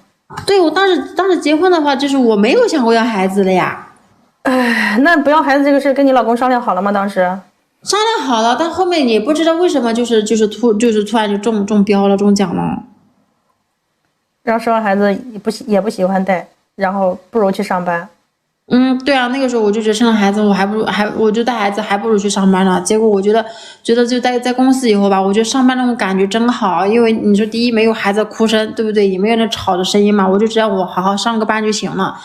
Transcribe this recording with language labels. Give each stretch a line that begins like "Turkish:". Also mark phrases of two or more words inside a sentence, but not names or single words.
Chinese: 對，我當時結婚的話，就是我沒有想過要孩子了呀。那不要孩子這個事跟你老公商量好了嗎？當時商量好了，但後面也不知道為什麼就是突然就中標了，中獎了。然後生完孩子也不喜歡帶，然後不如去上班。对啊，那個時候我就覺得生了孩子，我就帶孩子還不如去上班呢。結果我覺得就在公司以後吧，我覺得上班那種感覺真好，因為你說第一沒有孩子哭聲，對不對？也沒有那吵的聲音嘛，我就只要我好好上個班就行了。